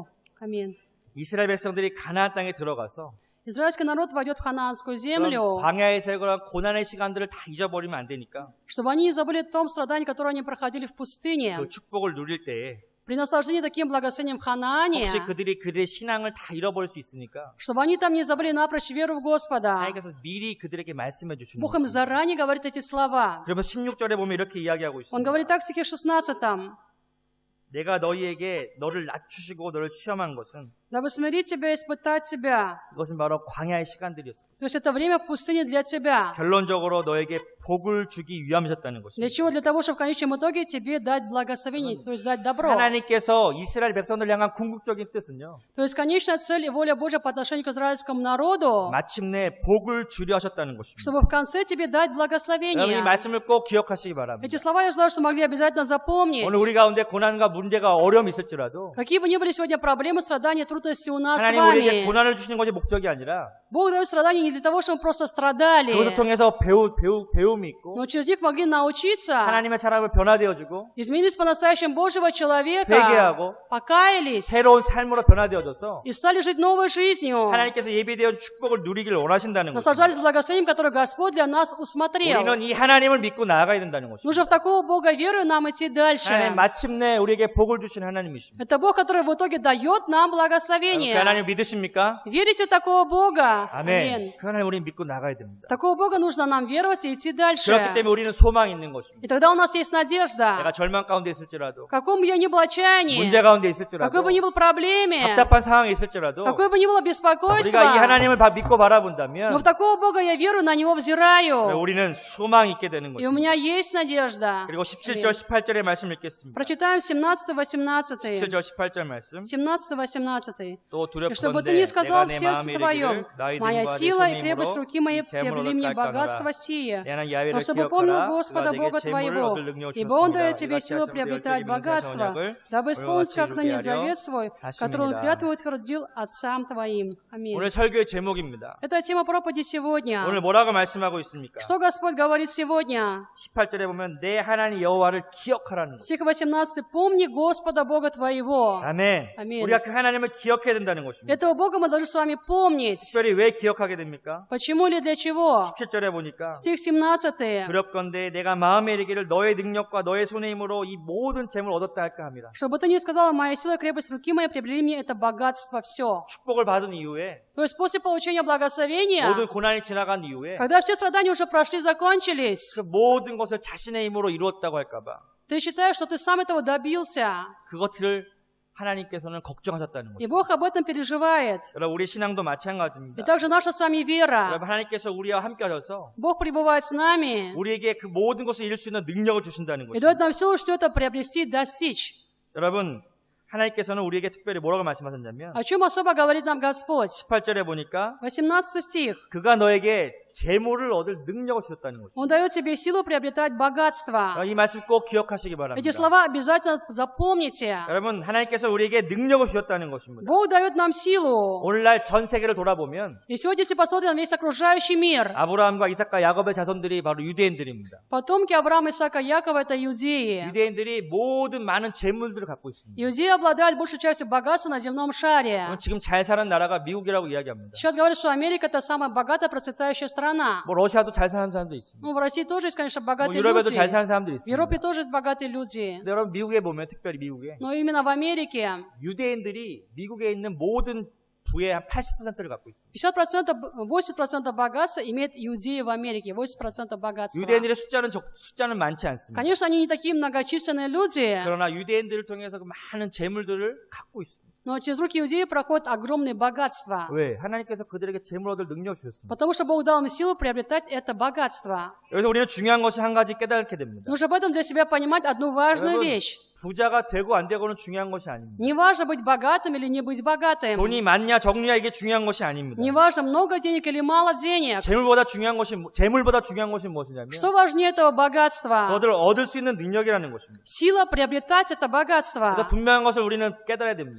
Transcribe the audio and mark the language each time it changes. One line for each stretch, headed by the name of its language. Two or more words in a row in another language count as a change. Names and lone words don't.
Russian: Аминь.
Korean: 이스라엘 백성들이 가나안 땅에 들어가서
Russian: Израильский народ войдет в ханаанскую
Korean: 그런
Russian: землю,
Korean: 광야에서의 그런 고난의 시간들을 다 잊어버리면 안 되니까
Russian: чтобы они не забыли о том страдании, которое они проходили в пустыне.
Korean: 그 축복을 누릴 때에
Russian: При наслаждении таким благословением в Ханаане,
Korean: 혹시 그들의 신앙을 다 잃어버릴 수 있으니까
Russian: чтобы они там не забыли напрочь веру в Господа.
Korean: 하나님께서 미리 그들에게 말씀해 주시는
Russian: Бог им
Korean: 거예요.
Russian: заранее говорит эти слова.
Korean: 그러면 16절에 보면 이렇게 이야기하고
Russian: Он
Korean: 있습니다.
Russian: говорит так в стихе 16.
Korean: 내가 너를 낮추시고 너를 시험한 것은
Russian: «Дабы смирить тебя и испытать тебя».
Korean: 이것은 바로 광야의 시간들이었습니다.
Russian: То есть это время пустыни для тебя.
Korean: 결론적으로 너에게 복을 주기 위함이셨다는
Russian: Для
Korean: 것입니다.
Russian: чего? Для того, чтобы в конечном итоге тебе дать благословение, то есть дать добро.
Korean: 하나님께서 이스라엘 백성들 향한 궁극적인 뜻은요.
Russian: То есть конечная цель и воля Божья по отношению к израильскому народу,
Korean: 마침내 복을 주려 하셨다는 것입니다.
Russian: чтобы в конце тебе дать
Korean: 여러분 이
Russian: благословение.
Korean: 말씀을 꼭 기억하시기 바랍니다.
Russian: Эти слова я желаю, что могли обязательно запомнить.
Korean: 오늘 우리 가운데 고난과 문제가 어려움이 있을지라도
Russian: Какие бы ни были сегодня проблемы, страдания, трудности трудности у нас с
Korean: 하나님 우리에게
Russian: вами.
Korean: 고난을 주시는 것이 목적이 아니라
Russian: Бог дает страдания не для того, чтобы мы просто страдали,
Korean: 그것을 통해서 배움이 있고
Russian: но через них могли научиться,
Korean: 하나님의 사람을 변화되어주고
Russian: изменились по-настоящему Божьего человека,
Korean: 회개하고
Russian: покаялись
Korean: 새로운 삶으로 변화되어져서
Russian: и стали жить новой жизнью,
Korean: 하나님께서 예비되어 축복을 누리기를 원하신다는
Russian: наслаждались
Korean: 것입니다.
Russian: благословением, которое Господь для нас усмотрел.
Korean: 우리는 이 하나님을 믿고 나아가야 된다는 것입니다.
Russian: Нужно в такого Бога верою нам идти дальше.
Korean: 하나님 마침내 우리에게 복을 주신 하나님이십니다.
Russian: Это Бог, который в итоге дает нам
Korean: 그
Russian: благословение.
Korean: 하나님 믿으십니까?
Russian: Верите в такого Бога?
Korean: 아멘. 그 하나님 우리 믿고 나가야 됩니다.
Russian: Такого Бога нужно нам веровать и идти дальше.
Korean: 그렇기 때문에 우리는 소망이 있는 것입니다.
Russian: И тогда у нас есть
Korean: 내가
Russian: надежда.
Korean: 절망 가운데 있을지라도
Russian: В каком бы я ни был отчаянии,
Korean: 문제 가운데
Russian: в
Korean: 있을지라도
Russian: какой бы ни был проблеме,
Korean: 답답한 상황에 있을지라도
Russian: в какой бы ни было
Korean: 우리가 이
Russian: беспокойство,
Korean: 하나님을 믿고
Russian: но
Korean: 바라본다면
Russian: в такого Бога я верую, на Него взираю.
Korean: 우리는 소망이 있게 되는
Russian: И у
Korean: 것입니다.
Russian: меня есть надежда.
Korean: 그리고 17절 18절의 말씀 읽겠습니다.
Russian: Прочитаем 17-18.
Korean: 17절 18절 말씀.
Russian: 17-18.
Korean: 또
Russian: И чтобы ты не
Korean: 두렵건대
Russian: сказал
Korean: 내가
Russian: в
Korean: 내
Russian: сердце
Korean: 마음에
Russian: твоем,
Korean: 이르기를 나의
Russian: моя
Korean: 능과 내
Russian: сила и крепость
Korean: 손
Russian: руки моей
Korean: 힘으로 이 재물을
Russian: приобрели мне
Korean: 얻을
Russian: богатство
Korean: 깔거니와
Russian: сие.
Korean: 내는
Russian: Но
Korean: 야훼를
Russian: чтобы помнил
Korean: 기억하라.
Russian: Господа
Korean: 그가
Russian: Бога
Korean: 내게 재물을
Russian: твоего,
Korean: 얻을 능력을
Russian: ибо Он
Korean: 주셨습니다.
Russian: дает тебе
Korean: 이같이
Russian: силу
Korean: 하시되
Russian: приобретать
Korean: 열정이
Russian: богатство,
Korean: 명세하사
Russian: дабы исполнить, как ныне
Korean: 하려
Russian: завет свой, который Он
Korean: 하십니다.
Russian: клятву утвердил отцам твоим. Аминь.
Korean: 오늘 설교의 제목입니다.
Russian: Это тема проповеди сегодня.
Korean: 오늘 뭐라고 말씀하고 있습니까?
Russian: Что Господь говорит сегодня?
Korean: 18절에 보면 내 하나님 여호와를 기억하라는 것.
Russian: Стих 18. «Помни Господа Бога твоего».
Korean: 아멘. 아멘. 우리가 그 하나님을 기억해야 된다는 것입니다.
Russian: Этого Бога мы должны с вами помнить.
Korean: 특별히 왜 기억하게 됩니까?
Russian: Почему или для чего?
Korean: 17절에 보니까
Russian: Стих 17.
Korean: 두렵건대 내가 마음에 이르기를 너의 능력과 너의 손의 힘으로 이 모든 재물을 얻었다 할까 함이라.
Russian: Чтобы ты не сказала, моя сила и крепость руки моей приобрели мне это богатство все.
Korean: 축복을 받은 이후에
Russian: То есть после получения благословения,
Korean: 모든 고난이 지나간 이후에
Russian: когда все страдания уже прошли, закончились,
Korean: 그 모든 것을 자신의 힘으로 이루었다고 할까봐
Russian: ты считаешь, что ты сам этого добился.
Korean: 그것을 하나님께서는 걱정하셨다는
Russian: И
Korean: 거죠.
Russian: Бог об этом переживает.
Korean: 여러분 우리 신앙도
Russian: И
Korean: 마찬가지입니다.
Russian: также наша с вами вера.
Korean: 여러분 하나님께서 우리와 함께 하셔서
Russian: Бог пребывает с нами
Korean: 우리에게 그 모든 것을 이룰 수 있는 능력을 주신다는
Russian: и дает
Korean: 것입니다.
Russian: нам силу все это приобрести и достичь.
Korean: 여러분 하나님께서는 우리에게 특별히 뭐라고 말씀하셨냐면
Russian: О чем особо говорит нам Господь?
Korean: 18절에 보니까
Russian: 18 стих.
Korean: 그가 너에게 재물을 얻을 능력을 주셨다는 것입니다.
Russian: Он дает тебе силу приобретать богатство.
Korean: 이 말씀 꼭 기억하시기 바랍니다.
Russian: Эти слова обязательно запомните.
Korean: 여러분 하나님께서 우리에게 능력을 주셨다는 것입니다.
Russian: Бог дает нам силу.
Korean: 오늘날 전 세계를 돌아보면
Russian: И сегодня, если посмотрим на весь окружающий мир,
Korean: 아브라함과 이삭과 야곱의 자손들이 바로 유대인들입니다.
Russian: потомки Авраама, Исаака, Якова — это иудеи.
Korean: 유대인들이 모든 많은 재물들을 갖고 있습니다.
Russian: Иудеи обладают большей частью богатства на земном шаре.
Korean: 지금 잘 사는 나라가 미국이라고 이야기합니다.
Russian: Сейчас говорят, что Америка — это самая богатая, процветающая страна.
Korean: 뭐 러시아도 잘 사는 사람도 있습니다.
Russian: Ну, в России тоже есть, конечно,
Korean: 뭐
Russian: богатые
Korean: 유럽에도
Russian: люди.
Korean: 잘 사는 사람들이
Russian: В Европе
Korean: 있습니다.
Russian: тоже есть богатые люди.
Korean: 근데 여러분 미국에 보면 특별히 미국에
Russian: Но именно в Америке
Korean: 유대인들이 미국에 있는 모든 부의 한 80%를 갖고 있습니다.
Russian: 80% богатства имеют иудеи в Америке. 80% богатства.
Korean: 유대인들의 숫자는 많지 않습니다.
Russian: Конечно, они не такие многочисленные люди,
Korean: 그러나 유대인들을 통해서 그 많은 재물들을 갖고 있습니다.
Russian: но через руки иудеев проходят огромные богатства.
Korean: 왜? 하나님께서 그들에게 재물 얻을 능력을 주셨습니다.
Russian: Потому что Бог дал им силу приобретать это богатство.
Korean: 여기서 우리는 중요한 것이 한 가지 깨닫게 됩니다.
Russian: Нужно об этом для себя понимать одну важную
Korean: 여러분,
Russian: вещь.
Korean: 부자가 되고 안 되고는 중요한 것이 아닙니다.
Russian: Не важно быть богатым или не быть богатым.
Korean: 돈이 많냐 적냐 이게 중요한 것이 아닙니다.
Russian: Не важно много денег или мало денег.
Korean: 재물보다 중요한 것이 무엇이냐면
Russian: Что важнее этого богатства?
Korean: 그것을 얻을 수 있는 능력이라는 것입니다.
Russian: Сила приобретать это богатство.
Korean: 그래서 분명한 것을 우리는 깨달아야 됩니다.